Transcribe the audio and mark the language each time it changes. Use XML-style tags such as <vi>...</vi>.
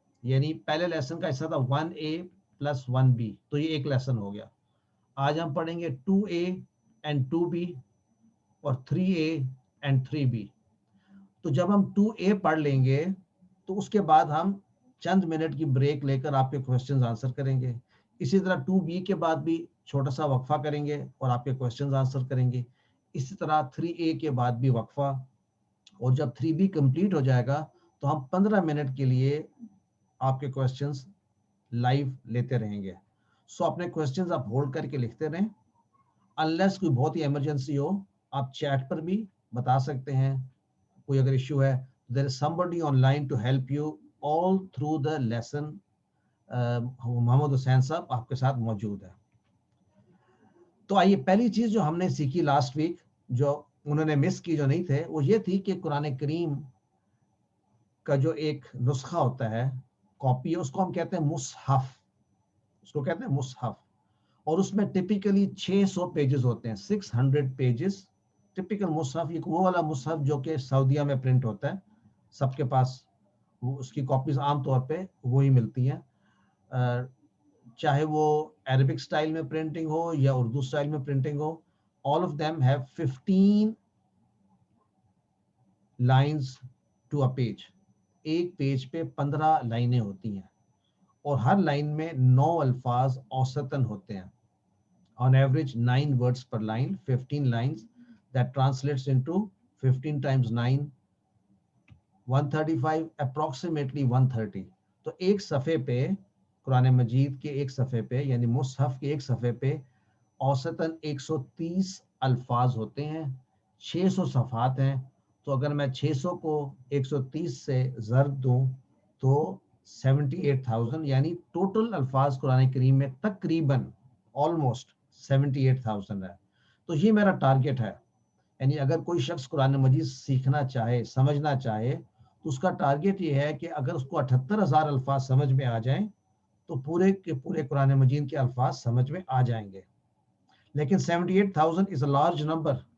<ur>یعنی پہلے لیسن کا حصہ تھا 1A + 1B, تو یہ ایک لیسن ہو گیا. آج ہم پڑھیں گے 2A and 2B اور 3A and 3B. تو جب ہم 2A پڑھ لیں گے تو اس کے بعد ہم چند منٹ کی بریک لے کر آپ کے کوسچنز آنسر کریں گے. اسی طرح 2B کے بعد بھی چھوٹا سا وقفہ کریں گے اور آپ کے کوسچنز آنسر کریں گے. اسی طرح 3A کے بعد بھی وقفہ, اور جب 3B کمپلیٹ ہو جائے گا تو ہم 15 منٹ کے لیے آپ کے کوسچنز لائیو لیتے رہیں گے. سو اپنے کوسچنز آپ ہولڈ کر کے لکھتے رہیں. انلیس کوئی بہت ہی ایمرجنسی ہو, آپ چیٹ پر بھی بتا سکتے ہیں. کوئی اگر ایشو ہے,</ur> <en>there is somebody online to help you all through the lesson.</en> <ur>محمد حسین صاحب آپ کے ساتھ موجود ہے. تو آئیے, پہلی چیز جو ہم نے سیکھی لاسٹ ویک, جو انہوں نے مس کی, جو نہیں تھے, وہ یہ تھی کہ قرآن کریم کا جو ایک نسخہ ہوتا ہے, کاپی, اس کو ہم کہتے ہیں مصحف. اس کو کہتے ہیں مصحف, اور اس میں ٹپیکلی 600 پیجز ہوتے ہیں, 600 پیجز. ٹپیکل مصحف یہ وہ والا مصحف جو کہ سعودیہ میں پرنٹ ہوتا ہے, سب کے پاس وہ اس کی کاپیز عام طور پہ وہی ملتی ہیں, چاہے وہ عربک سٹائل میں پرنٹنگ ہو یا اردو سٹائل میں printing ہو.</ur> <en>all of them have 15 lines to a page.</en> <ur>ایک پیج پہ 15 لائنیں ہوتی ہیں اور ہر لائن میں 9 الفاظ اوسطاً ہوتے ہیں.</ur> <en>On average 9 words per line, 15 lines. That translates into 15 times 9, 135, approximately 130.</en> <ur>تو ایک صفحے پہ, قرآن مجید کے ایک صفحے پہ, یعنی مصحف کے ایک صفحے پہ اوسطاً 130 الفاظ ہوتے ہیں. 600 صفحات ہیں, تو اگر میں 600 کو 130 سے ضرب دوں تو 78,000, یعنی ٹوٹل الفاظ قرآن کریم میں تقریباً آلموسٹ 78,000 ہے. تو یہ میرا ٹارگٹ ہے. یعنی اگر کوئی شخص قرآن مجید سیکھنا چاہے, سمجھنا چاہے, تو اس کا ٹارگٹ یہ ہے کہ اگر اس کو 78,000 الفاظ سمجھ میں آ جائیں تو پورے کے پورے قرآن مجید کے الفاظ سمجھ میں آ جائیں گے. لیکن</ur> <en>78,000 is a large number.</en>